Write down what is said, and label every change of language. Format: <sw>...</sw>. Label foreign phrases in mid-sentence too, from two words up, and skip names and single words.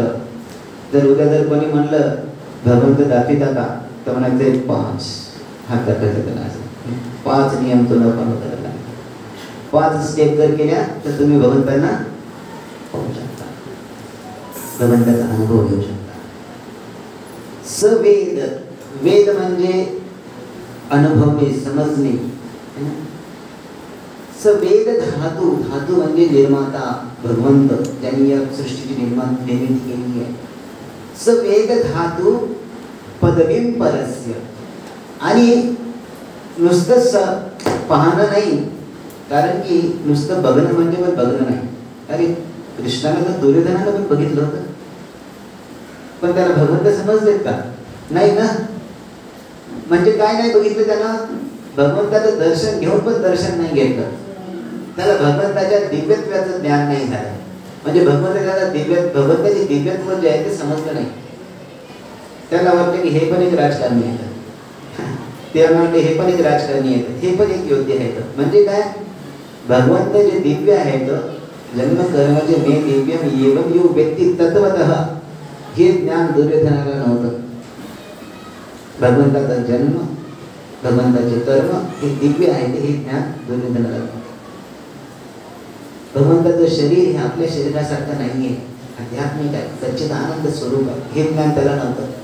<mr>जर उद्या जर कोणी म्हणलं भगवंत दाखविता का, तर म्हणायचं 5 हात दाखवायचा त्याला, असं 5 नियम तुला फॉलो करायला, 5 स्टेप जर केल्या तर तुम्ही भगवंतांना पाहू शकता, भगवंताचा अनुभव घेऊ शकता। सवेद, वेद म्हणजे अनुभवणे, समजणे। वेद धातू, धातू म्हणजे निर्माता भगवंत, ज्यांनी या सृष्टीची निर्मिती केली आहे.</mr> <sa>वेद धातू पदवीं परस्य.</sa> <mr>आणि नुसतं पाहणं नाही, कारण की नुसतं बघणं म्हणजे पण बघणं नाही. अरे कृष्णाला तर दुर्योधनाला पण बघितलं होतं, पण त्याला भगवंत समजलेत का? नाही ना. म्हणजे काय नाही बघितलं त्याला? भगवंताचं दर्शन घेऊन पण दर्शन नाही घेतलं. त्याला भगवंताच्या दिव्यत्वाचं ज्ञान नाही झालं. म्हणजे भगवंताचे दिव्यत्व जे आहे ते समजलं नाही. त्याला वाटतं की हे पण एक राजकारणी आहेत, त्याला वाटतं हे पण एक राजकारणी आहेत, हे पण एक योद्धे आहेत. म्हणजे काय? भगवंत जे दिव्य आहेत,</mr> <sa>जन्म कर्माचे मे दिव्यम एवं यो व्यक्ती तत्वतः,</sa> <mr>हे ज्ञान दुर्योधनाला नव्हतं. भगवंताचा जन्म, भगवंताचे कर्म हे दिव्य आहे, हे ज्ञान दुर्योधनाला नव्हतं. भगवंताचं शरीर हे आपल्या शरीरासारखं नाहीये, आध्यात्मिक आहे, सच्चिदानंद स्वरूप आहे, हे ज्ञान त्याला नव्हतं.</mr>